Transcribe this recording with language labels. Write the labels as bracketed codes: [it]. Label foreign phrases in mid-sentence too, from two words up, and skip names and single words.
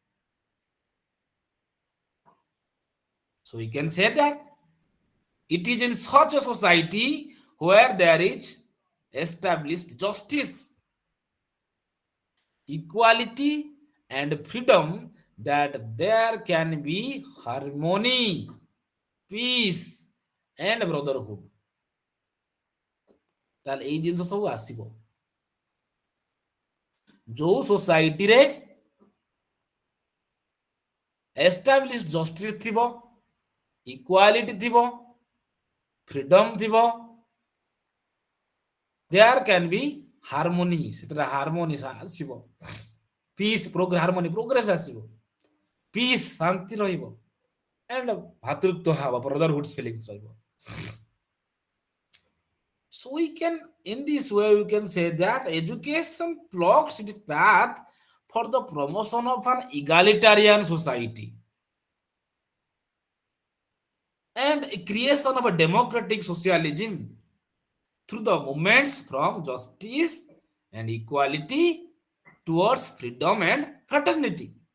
[en] So we can say that it is in such a society where there is established justice, equality, and freedom that there can be harmony, peace, and brotherhood. [or] ତାହେଲେ ଏଇ ଜିନିଷ ସବୁ ଆସିବ ଯୋଉ ସୋସାଇଟିରେ [en] establish justice [or] ଥିବ, ଇକ୍ୱାଲିଟି ଥିବ, ଫ୍ରିଡମ ଥିବ, [en] there can be harmony, [or] ସେଥିରେ ହାରମୋନି ଆସିବ, [en] peace harmony progress [or] ଆସିବ, ପିସ୍ ଶାନ୍ତି ରହିବ, and ଭାତୃତ୍ୱ ଭାବ [en] brotherhood feelings [or] ରହିବ. [en] So we can, in this way, we can say that education plots its path for the promotion of an egalitarian society and a creation of a democratic socialism through the movements from justice and equality towards freedom and fraternity.